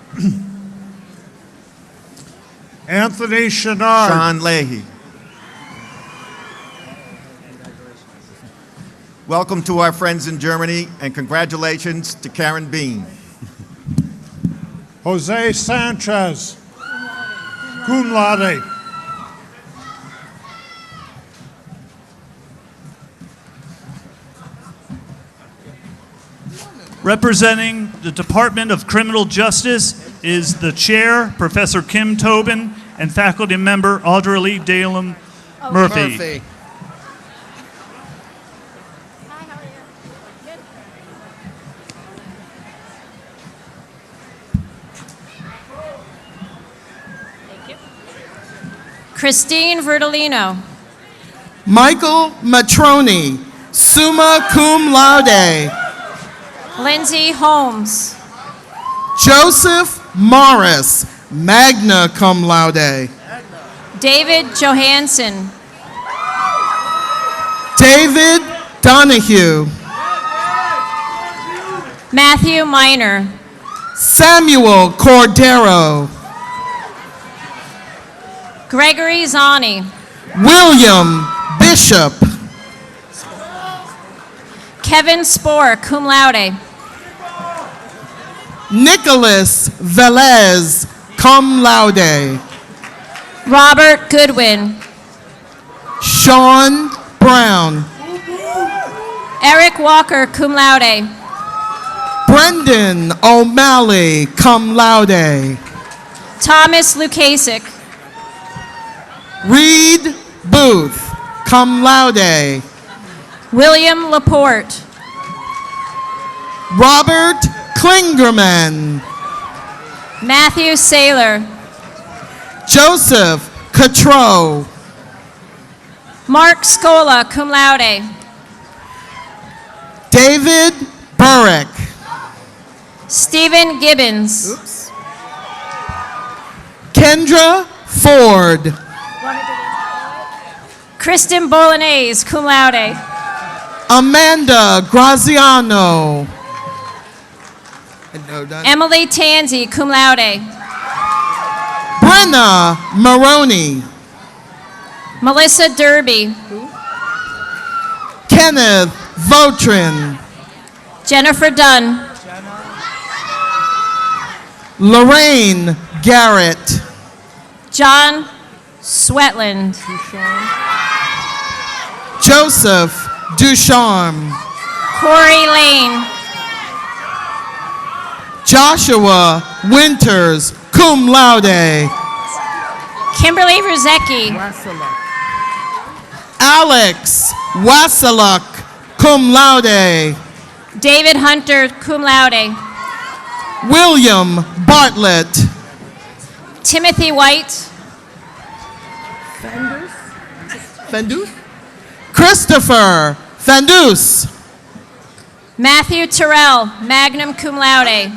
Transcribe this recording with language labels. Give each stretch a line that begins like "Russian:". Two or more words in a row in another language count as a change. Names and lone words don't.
English: Anthony Chenard. Sean Leahy. Welcome to our friends in Germany, and congratulations to Karen Bean. Jose Sanchez,
Latin: cum laude.
English: Representing the Department of Criminal Justice is the chair, Professor Kim Tobin, and faculty member Audra Lee Dalem Murphy. Christine Verdolino. Michael Matroni,
Latin: summa cum laude.
English: Lindsay Holmes. Joseph Morris,
Latin: magna cum laude.
English: David Johansson. David Donahue. Matthew Miner. Samuel Cordero. Gregory Zani. William Bishop. Kevin Spohr,
Latin: cum laude.
English: Nicholas Velez,
Latin: cum laude.
English: Robert Goodwin. Sean Brown. Eric Walker,
Latin: cum laude.
English: Brendan O'Malley,
Latin: cum laude.
English: Thomas Lukasik. Reed Booth,
Latin: cum laude.
English: William Laporte. Robert Klingerman. Matthew Saylor. Joseph Cotreau. Mark Scola,
Latin: cum laude.
English: David Burrick. Stephen Gibbons. Oops. Kendra Ford. Kristen Bolognese,
Latin: cum laude.
English: Amanda Graziano. Emily Tanzi,
Latin: cum laude.
English: Brenna Maroney. Melissa Derby. Kenneth Votrin. Jennifer Dunn. Lorraine Garrett. John Swetland. Joseph Ducharme. Corey Lane. Joshua Winters,
Latin: cum laude.
English: Kimberly Ruzecki. Alex Wasiluk,
Latin: cum laude.
English: David Hunter,
Latin: cum laude.
English: William Bartlett. Timothy White. Fendus? Christopher Fendus. Matthew Terrell,
Latin: magna cum laude.